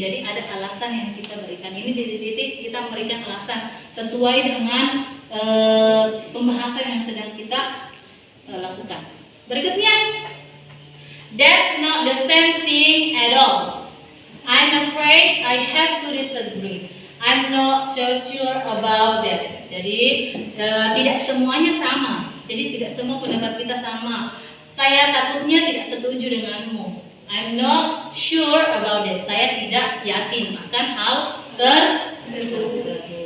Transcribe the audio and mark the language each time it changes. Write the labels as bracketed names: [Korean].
[Indonesian] Jadi ada alasan yang kita berikan. Ini titik-titik kita memberikan alasan sesuai dengan pembahasan yang sedang kita lakukan. [English] Berikutnya, that's not the same thing at all. I'm afraid I have to disagree. I'm not so sure about that. [Indonesian] Jadi tidak semuanya sama. Jadi tidak semua pendapat kita sama. Saya takutnya tidak setuju denganmu. [English] I'm not sure about that. [Indonesian] Saya tidak yakin akan hal tersebut.